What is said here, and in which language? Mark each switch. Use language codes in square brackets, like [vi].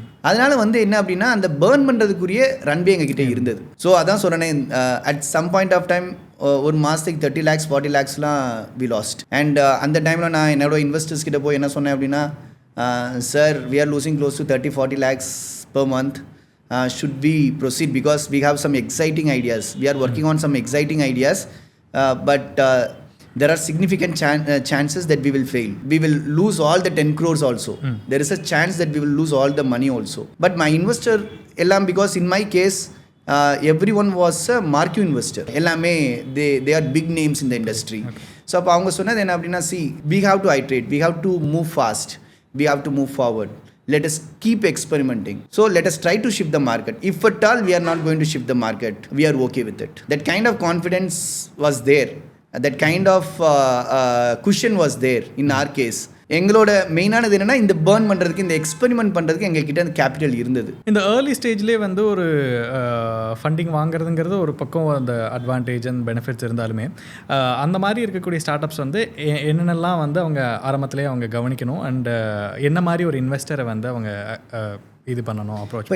[ta] அதனால வந்து என்ன அப்படின்னா அந்த பேர்ன் பண்ணுறதுக்குரிய ரன்வே எங்ககிட்ட இருந்தது. ஸோ அதான் சொல்கிறேன், at some point of time ஒரு மாதத்துக்கு 30 lakhs 40 lakhsலாம் [en] we lost. [ta] அண்ட் அந்த டைமில் நான் என்னோட இன்வெஸ்டர்ஸ் கிட்ட போய் என்ன சொன்னேன் அப்படின்னா, sir [en] we are losing close to 30-40 lakhs per month. Should we proceed because we have some exciting ideas. We are working on some exciting ideas. But there are significant chances that we will fail. We will lose all the 10 crores also. There is a chance that we will lose all the money also. But my investor, because in my case, everyone was a marquee investor. They are big names in the industry. So, [ta] அவங்க சொன்னது என்ன அப்படின்னா, [en] see, we have to iterate, we have to move fast, we have to move forward. Let us keep experimenting. So let us try to shift the market. If at all we are not going to shift the market, we are okay with it. That kind of confidence was there. That kind of cushion was there in our case. [ta] எங்களோட மெயினானது என்னென்னா இந்த burn பண்ணுறதுக்கு, இந்த experiment பண்ணுறதுக்கு எங்ககிட்ட அந்த capital இருந்தது. இந்த ஏர்லி ஸ்டேஜ்லேயே வந்து ஒரு ஃபண்டிங் வாங்குறதுங்கிறது ஒரு பக்கம் அந்த அட்வான்டேஜ் அண்ட் பெனிஃபிட்ஸ் இருந்தாலுமே அந்த மாதிரி இருக்கக்கூடிய ஸ்டார்ட் அப்ஸ் வந்து என்னென்னலாம் வந்து அவங்க ஆரம்பத்திலே அவங்க கவனிக்கணும் அண்ட் என்ன மாதிரி ஒரு இன்வெஸ்டரை வந்து அவங்க இது பண்ணணும் அப்ரோச்?